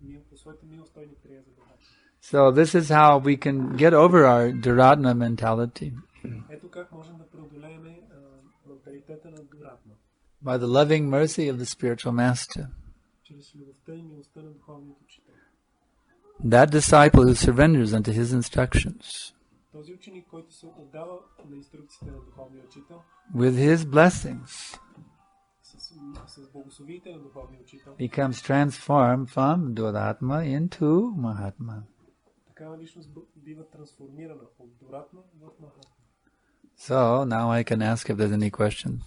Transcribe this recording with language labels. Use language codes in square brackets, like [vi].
[bg] по своята милост той ни прие за Махатма. [en] So this is how we can get over our duratma mentality. [bg] Ето как можем да преодолеем менталитета на дуратма. [en] By the loving mercy of the spiritual master. [bg] Чрез любовта и милостта на духовният учител. [en] That disciple who surrenders unto his instructions. [bg] Този ученик, който се отдава на инструкциите на духовния учител, [en] With his blessings, [bg] с благословиите на духовния учител, [en] becomes transformed from duratma into Mahatma. [bg] такава личност бива трансформирана от дуратма в Махатма. [en] So now I can ask if there's any questions.